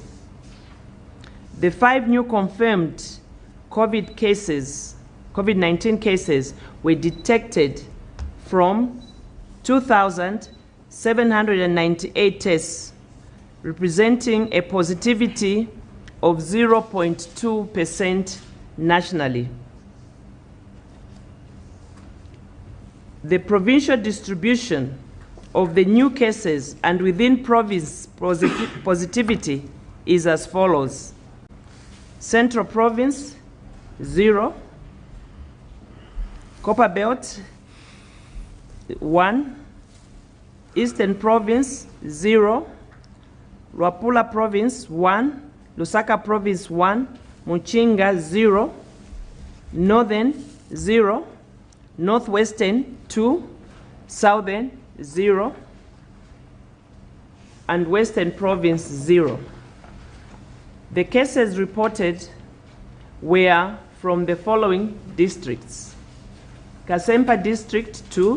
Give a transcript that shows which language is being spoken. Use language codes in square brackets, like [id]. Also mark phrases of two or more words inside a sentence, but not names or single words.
[en] The 5 new confirmed COVID-19 cases were detected from 2,798 tests, representing a positivity of 0.2% nationally. The provincial distribution of the new cases and within province positivity is as follows. Central Province, 0. Copperbelt, 1. Eastern Province, 0. Luapula Province, 1. Lusaka Province, 1. Muchinga, 0. Northern, 0. Northwestern, 2. Southern, 0. And Western Province, 0. The cases reported were from the following districts: Kasempa District, 2.